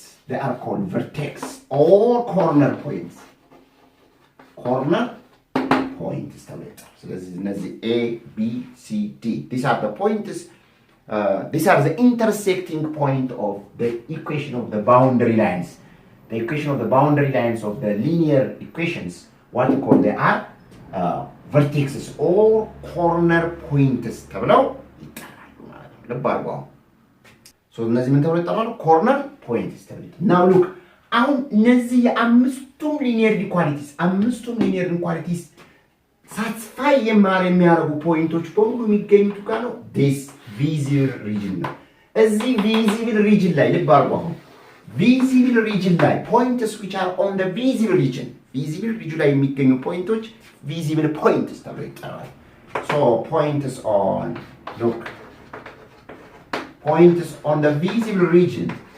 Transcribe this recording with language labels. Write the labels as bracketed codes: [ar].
[en] they are called vertex or corner points [am] ተብሎ ይጠራሉ። ስለዚህ እነዚህ [en] a b c d these are the points. These are the intersecting point of the equation of the boundary lines. The equation of the boundary lines of the linear equations, what we call they are vertices or corner points. [am] ተብለው ይጠራሉ ማለት ነው። ልብ አድርጉ። so እነዚህ ምን ተብለው ይጠራሉ? corner points ተብለው። now look አሁን እነዚህ የአምስቱም linear inequalities ሳትስፋይ የሚያደርጉ ፖይንቶች በሙሉ የሚገኙት ጋር ነው this visible region ነው። እዚህ visible region ላይ ልብ አድርጉ። አሁን visible region ላይ [en] points which are on the visible region [am] ላይ የሚገኙ ፖይንቶች visible points ተብለው ይጠራሉ። [en] So point is on, look, point is on the visible region.